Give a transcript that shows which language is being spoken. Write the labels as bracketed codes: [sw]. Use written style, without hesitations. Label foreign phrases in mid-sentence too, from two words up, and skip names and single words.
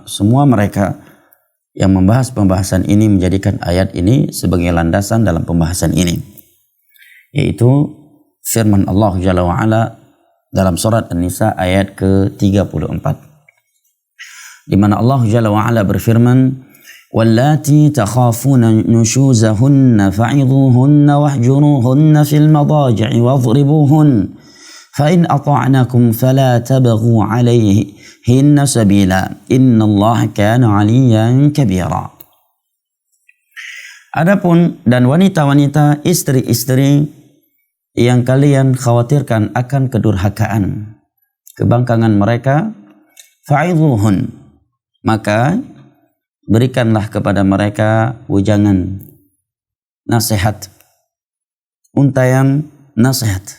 [id] semua mereka yang membahas pembahasan ini menjadikan ayat ini sebagai landasan dalam pembahasan ini, yaitu firman Allah [ar] جل وعلا [id] dalam surat An-Nisa ayat ke-34, di mana Allah [ar] جل وعلا [id] berfirman, [ar] واللاتي تخافون نشوزهن فعظوهن واهجروهن في المضاجع واضربوهن فإن أطعنكم فلا تبغوا عليهن سبيلا إن الله كان عليا كبيرا. [id] Adapun dan wanita-wanita, istri-istri yang kalian khawatirkan akan kedurhakaan, kebangkangan mereka, fa'idhuhun, maka berikanlah kepada mereka wejangan, nasihat, untayan nasihat.